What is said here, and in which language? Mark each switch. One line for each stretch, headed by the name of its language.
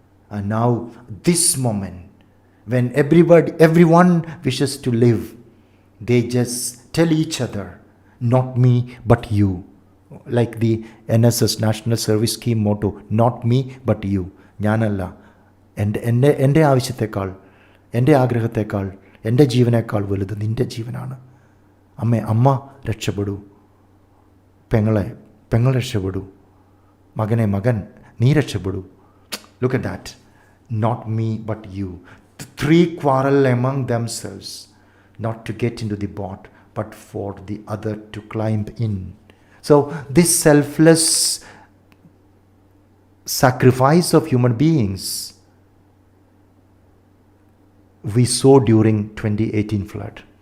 English: And now this moment when everyone wishes to live, they just tell each other, not me but you. Like the NSS National Service Scheme motto, not me but you.
Malayalam: Nyanalla. എൻ്റെ ആവശ്യത്തെക്കാൾ, എൻ്റെ ആഗ്രഹത്തെക്കാൾ, എൻ്റെ ജീവനേക്കാൾ വലുത് നിൻ്റെ ജീവനാണ്. അമ്മ രക്ഷപ്പെടൂ, പെങ്ങൾ രക്ഷപ്പെടൂ, മകൻ നീ രക്ഷപ്പെടൂ.
English: Look at that. Not me but you. The three quarrel among themselves, not to get into the boat, but for the other to climb in. So this selfless sacrifice of human beings we saw during 2018 flood.